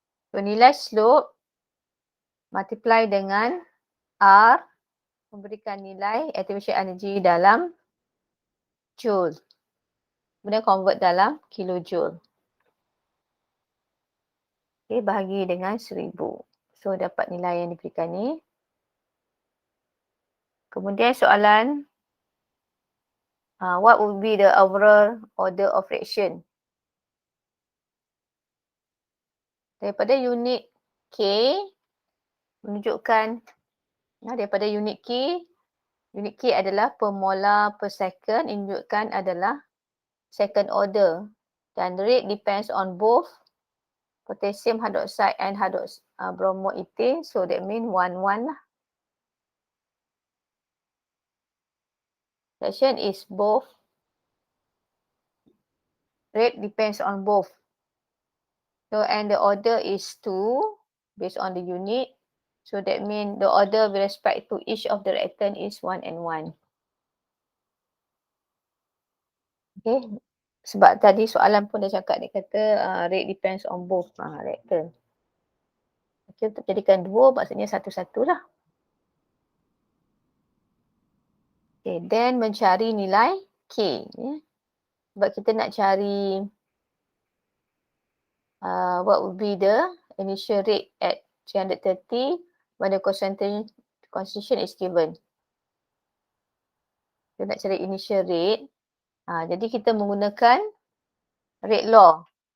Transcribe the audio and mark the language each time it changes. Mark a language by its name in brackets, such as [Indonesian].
[Malay] So nilai slope multiply dengan R memberikan nilai activation energy dalam joule. Kemudian convert dalam kilojoule. Okay, bahagi dengan 1000. So dapat nilai yang diberikan ni. Kemudian soalan, [English] what would be the overall order of reaction? [Malay] Daripada unit K menunjukkan daripada unit K unit K adalah [English] per molar per second, [Malay] ini menunjukkan adalah [English] second order. Dan rate depends on both potassium hydroxide and bromoethane. So that means 1,1 lah. Reaction is both. Rate depends on both. So and the order is 2 based on the unit. So that means the order with respect to each of the reactant is 1 and 1. [Malay] Okay. Sebab tadi soalan pun dah cakap, dia kata [English] rate depends on both reactant. [Malay] Okay, untuk jadikan 2 maksudnya satu-satu lah. Okay, then mencari nilai K. Yeah. Sebab kita nak cari [English] what would be the initial rate at 330 when the concentration is given. [Malay] Kita nak cari initial rate. Jadi kita menggunakan rate law.